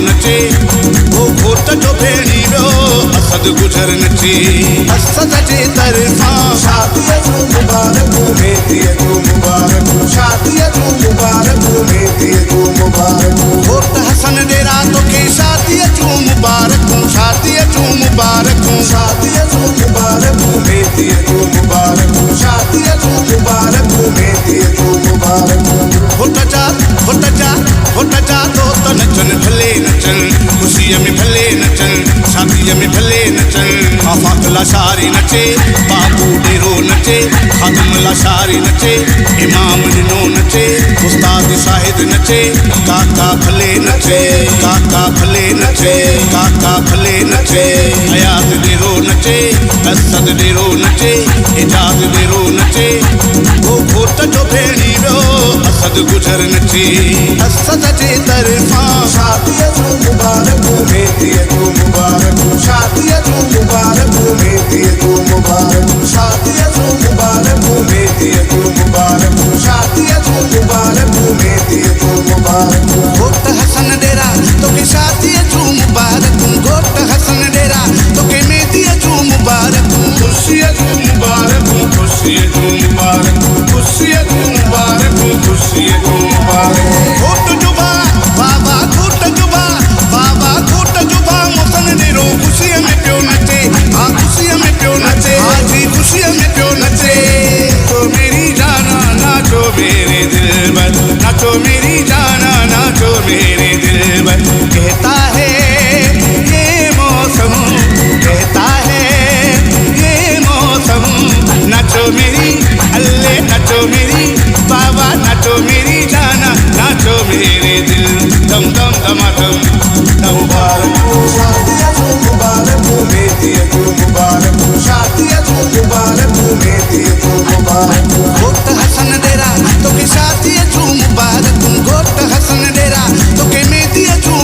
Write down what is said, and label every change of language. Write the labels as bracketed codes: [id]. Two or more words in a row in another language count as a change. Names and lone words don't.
[sd] नचे वो घोट जो भेणी वियो असद गुजर नचे असद जे तरफ़ां शादीअ जूं मुबारकूं मेहदीअ जूं मुबारकूं शादीअ जूं मुबारकूं मेहदीअ जूं मुबारकूं घोट हसन डेरा तोखे शादीअ जूं मुबारकूं शादीअ जूं मुबारकूं शादीअ जूं मुबारकूं मेहदीअ जूं मुबारकूं शादीअ जूं मुबारकूं मेहदीअ जूं मुबारकूं घोट जा दोस्त नचन भले नचन खुशीअ में भले नचन शादीअ में भले नचन आफ़ाक़ लाशारी नचे बाबू डेरो नचे खादिम लाशारी नचे इमाम ॾिनो नचे उस्ताद शाहिद नचे काका भले नचे काका भले नचे काका भले नचे हयात डेरो नचे असद डेरो नचे इजाद डेरो नचे वो घोट जो भेणी वियो असद गुजर नचे असद जे तरफ़ां शादीअ जूं मुबारकूं मेहदीअ जूं मुबारकूं शादीअ जूं मुबारकूं मेहदीअ जूं मुबारकूं शादीअ जूं मुबारकूं मेहदीअ जूं मुबारकूं शादीअ जूं मुबारकूं मेहदीअ जूं मुबारकूं घोट हसन डेरा तोखे शादीअ जूं मुबारकूं घोट हसन डेरा तोखे मेहदीअ जूं मुबारकूं खुशीअ जूं मुबारकूं खुशीअ जूं मुबारकूं खुशीअ जूं मुबारकूं खुशीअ जूं मुबारकूं घोट जुबा बाबा घोट जुबा बाबा घोट जुबा मुसन डेरो खुशीअ में पियो नचे हाँ खुशीअ में पियो नचे हाँ जी खुशीअ में पियो नचे [hi] तो मेरी जाना नाचो मेरे दिलबर नाचो मेरी जाना नाचो मेरे दिलबर कहता है ये मौसम कहता है ये मौसम नाचो मेरी अल्ले नाचो मेरी बाबा नाचो मेरी जाना नाचो मेरे दिल दम दम दमादम [sd] मुबारकूं शादीअ जूं मुबारकूं मेहदीअ जूं मुबारकूं शादीअ जूं मुबारकूं मेहदीअ जूं मुबारकूं घोट हसन डेरा तोखे शादीअ जूं मुबारकूं घोट हसन डेरा तोखे मेहदीअ जूं